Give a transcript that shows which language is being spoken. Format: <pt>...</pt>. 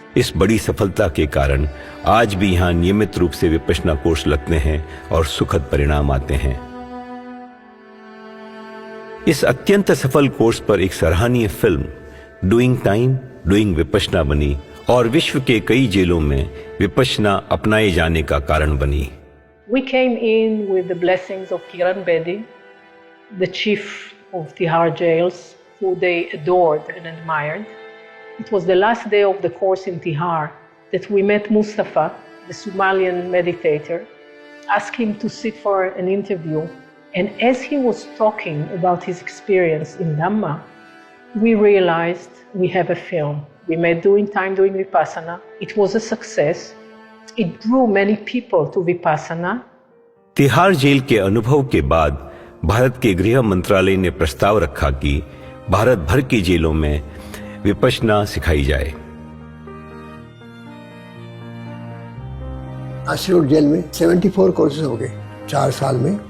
<hi>इस बड़ी सफलता के कारण आज भी यहाँ नियमित रूप से विपश्यना कोर्स लगते हैं और सुखद परिणाम आते हैं। इस अत्यंत सफल कोर्स पर एक सराहनीय film doing time doing Vipassana बनी और विश्व के कई जेलों में विपश्यना अपनाए जाने का कारण बनी।</hi> <en>We came in with the blessings of Kiran Bedi, the chief of Tihar jails, who they adored and admired. It was the last day of the course in Tihar that we met Mustafa, the Somalian meditator, asked him to sit for an interview. And as he was talking about his experience in Dhamma, we realized we have a film. We made Doing Time, Doing Vipassana. It was a success. It drew many people to Vipassana.</en> <hi>Tihar jail के अनुभव के बाद भारत के गृह मंत्रालय ने प्रस्ताव रखा कि भारत भर की जेलों में विपश्यना सिखाई जाए। आश्रम जेल में 74 कोर्सेज हो गए 4 साल में।</hi>